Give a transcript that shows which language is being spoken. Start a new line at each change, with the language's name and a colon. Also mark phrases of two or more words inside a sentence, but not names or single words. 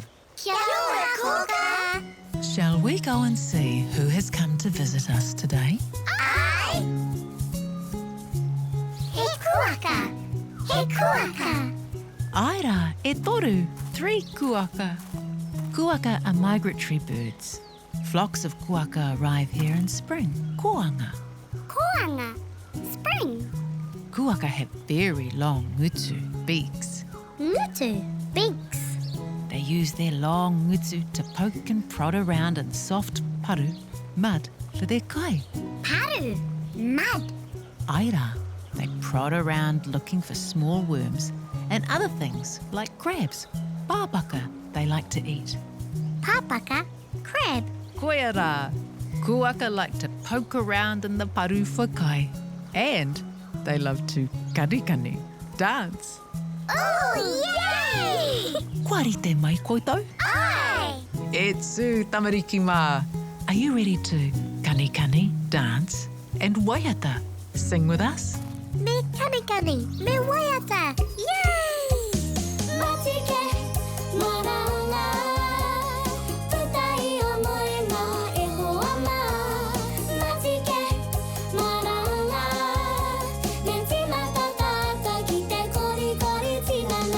Māori: Kia ora, Kōkā.
English: Shall we go and see who has come to visit us today?
Māori: Ai! He kuaka! He kuaka! Aira, e toru, 3 kuaka.
English: Kuaka are migratory birds. Flocks of kuaka arrive here in spring, koanga. Koanga! Spring! Kuaka have very long ngutu, beaks. Ngutu! Beaks! They use their long ngutu to poke and prod around in soft paru, mud, for their kai. Paru! Mud! Aira, they prod around looking for small worms and other things like crabs. Pāpaka they like to eat. Pāpaka! Crab!
Māori: Koe rā,
English: kuaka like to poke around in the paru for kai. And they love to kanikani, dance. Oh, yay!
Māori: Kua rite mai koutou? Ai! E tū tamariki mā.
English: Are you ready to kanikani, dance, and waiata? Sing with us?
Māori: Me kanikani, me waiata! Yay! Matike, maranga, tutai o moena e hoa mā. Matike, maranga, me tina tatata ki te kori kori tinana.